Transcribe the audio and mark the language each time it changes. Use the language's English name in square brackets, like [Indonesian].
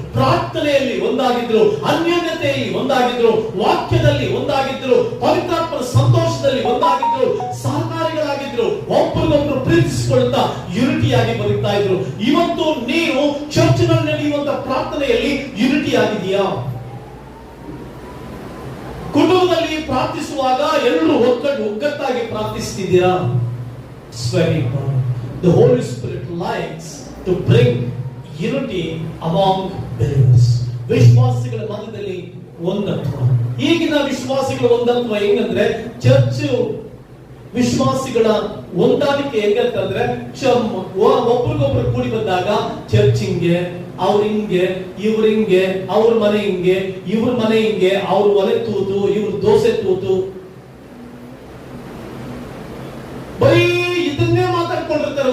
[Kannada] ಪ್ರಾರ್ಥನೆಯಲ್ಲಿ ಒಂದಾಗಿದ್ರು, ಅನ್ಯೋನ್ಯತೆಯಲ್ಲಿ ಒಂದಾಗಿದ್ರು, ವಾಕ್ಯದಲ್ಲಿ ಒಂದಾಗಿದ್ರು, ಪವಿತ್ರಾತ್ಮನ ಸಂತೋಷದಲ್ಲಿ ಒಂದಾಗಿದ್ರು, ಸಹಕಾರಿಗಳಾಗಿದ್ರು, ಒಬ್ಬರಿಗೊಬ್ಬರು ಪ್ರೀತಿಸಿಕೊಳ್ಳುತ್ತಾ ಯುನಿಟಿಯಾಗಿ ಬರುತ್ತಾ ಇದ್ರು. ಇವತ್ತು ನೀವು ಚರ್ಚ್ನಲ್ಲಿ ನಡೆಯುವಂತ ಪ್ರಾರ್ಥನೆಯಲ್ಲಿ ಯುನಿಟಿ ಆಗಿದೆಯಾ? ಕುಟುಂಬದಲ್ಲಿ ಪ್ರಾರ್ಥಿಸುವಾಗ ಎಲ್ಲರೂ ಒಗ್ಗಟ್ಟಾಗಿ ಪ್ರಾರ್ಥಿಸ್ತಿದ್ದೀರಾ? [English] It's very important. The Holy Spirit likes to bring unity among believers. [Kannada] ವಿಶ್ವಾಸಿಗಳ ಮಧ್ಯದಲ್ಲಿ ಒಂದತ್ವ. ಈಗಿನ ವಿಶ್ವಾಸಿಗಳ ಒಂದತ್ವ ಹೆಂಗಂದ್ರೆ, ಚರ್ಚ್ ವಿಶ್ವಾಸಿಗಳ ಹೊಂದಾಣಿಕೆ ಹೆಂಗಂತಂದ್ರೆ, ಒಬ್ರಿಗೊಬ್ರು ಕೂಡಿ ಬಂದಾಗ ಚರ್ಚ್ ಹಿಂಗೆ, ಅವ್ರ ಹಿಂಗೆ, ಇವ್ರ ಹಿಂಗೆ, ಅವ್ರ ಮನೆ ಹಿಂಗೆ, ಇವ್ರ ಮನೆ ಹಿಂಗೆ, ಅವ್ರ ಒಲೆ ತೂತು, ಇವ್ರ ದೋಸೆ ತೂತು, ಬರೀ ಇದನ್ನೇ ಮಾತಾಡ್ಕೊಂಡಿರ್ತಾರೆ.